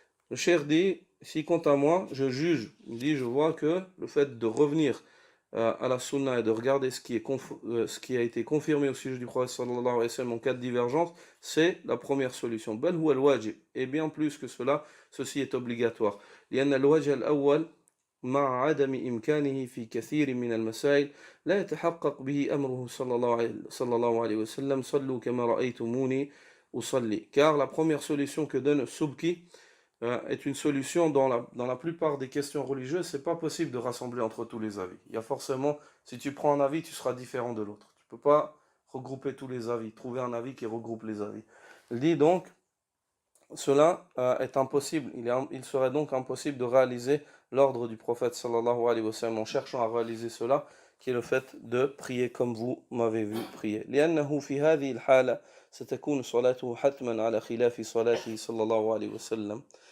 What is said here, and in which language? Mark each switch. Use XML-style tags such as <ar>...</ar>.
<fr>Le cheikh dit, si quant à moi, je juge, il dit, je vois que le fait de revenir à la sunna et de regarder ce qui a été confirmé au sujet du prophète sallallahu alayhi wa sallam en cas de divergence, c'est la première solution.</fr> <ar>Bal huwa al-wajib.</ar> <fr>Et bien plus que cela, ceci est obligatoire.</fr> <ar>لأن الوجه الأول مع عدم إمكانه في كثير من المسائل لا يتحقق به أمره صلى الله عليه وسلم صلوا كما رأيتموني أصلي.</ar> <fr>Car la première solution que donne Subki est une solution dans la plupart des questions religieuses. C'est pas possible de rassembler entre tous les avis. Il y a forcément, si tu prends un avis, tu seras différent de l'autre. Tu peux pas regrouper tous les avis, trouver un avis qui regroupe les avis. Il dit donc, cela est impossible. Il serait donc impossible de réaliser l'ordre du prophète sallallahu alayhi wa sallam en cherchant à réaliser cela, qui est le fait de prier comme vous m'avez vu prier.</fr> <ar>لأنه في هذه الحالة ستكون صلاته حتما على خلاف صلاته صلى الله عليه وسلم.</ar>